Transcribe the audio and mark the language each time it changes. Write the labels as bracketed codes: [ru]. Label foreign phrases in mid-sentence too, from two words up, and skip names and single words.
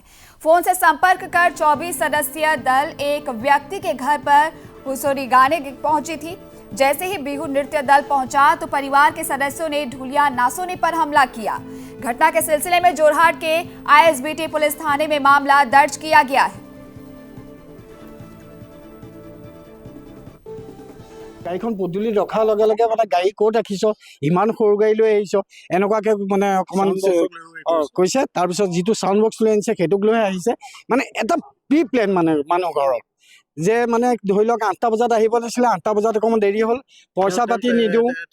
[hi] फोन से संपर्क कर 24 सदस्यीय दल एक व्यक्ति के घर पर हुसुरी गाने पहुंची थी। जैसे ही बिहू नृत्य दल पहुंचा तो परिवार के सदस्यों ने ढुलिया नासोनी पर हमला किया। घटना के सिलसिले में जोरहाट के आईएसबीटी पुलिस थाने में मामला दर्ज किया गया है। [as] গাড়ীখন পদূলি ৰখাৰ লগে লগে মানে গাড়ী ক'ত ৰাখিছ, ইমান সৰু গাড়ী লৈ আহিছ, এনেকুৱাকে মানে অকণমান কৈছে। তাৰপিছত যিটো [en] sound box [as] লৈ আনিছে সেইটোক লৈ আহিছে। মানে এটা [en] pre plan [as] মানে মানুহ ঘৰত যে মানে ধৰি লওক 8টা বজাত আহিব লাগিছিলে, 8টা বজাত অকণমান দেৰি হ'ল, পইচা পাতি নিদিওঁ।